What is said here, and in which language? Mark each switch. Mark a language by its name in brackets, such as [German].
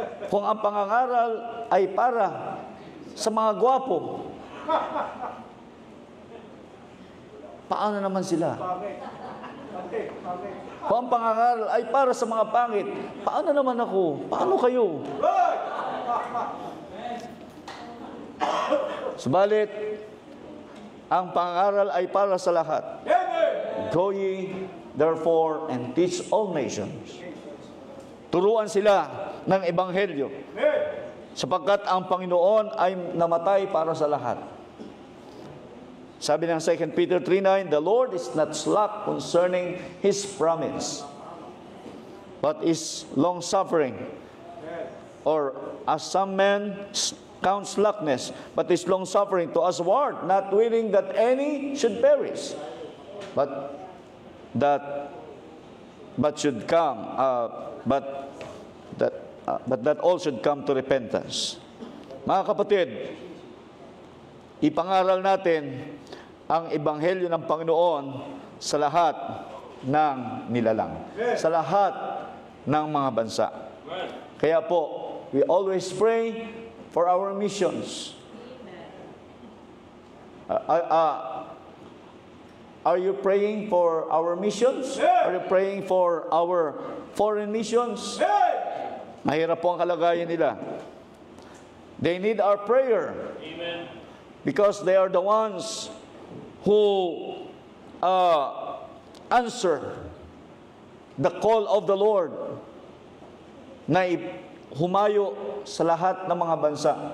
[Filipino] Kung ang pangangaral ay para sa mga gwapo, paano naman sila? Kung ang pangangaral ay para sa mga pangit, paano naman ako? Paano kayo? Subalit, ang pangangaral ay para sa lahat. [English] Go ye, therefore, and teach all nations. [Filipino] Turuan sila ng Ebanghelyo, sapagkat ang Panginoon ay namatay para sa lahat. Sabi ng [English] 2 Peter 3:9, the Lord is not slack concerning His promise, but is long-suffering. Or, as some men count slackness, but is long-suffering to usward, not willing that any should perish, but that all should come to repentance. [Filipino] Mga kapatid, ipangaral natin ang Ebanghelyo ng Panginoon sa lahat ng nilalang, sa lahat ng mga bansa. Kaya po, [English] we always pray for our missions. Are you praying for our missions? Are you praying for our foreign missions? [Filipino] Mahirap po ang kalagayan nila. [English] They need our prayer. Amen. Because they are the ones who answer the call of the Lord [Filipino] na humayo sa lahat ng mga bansa.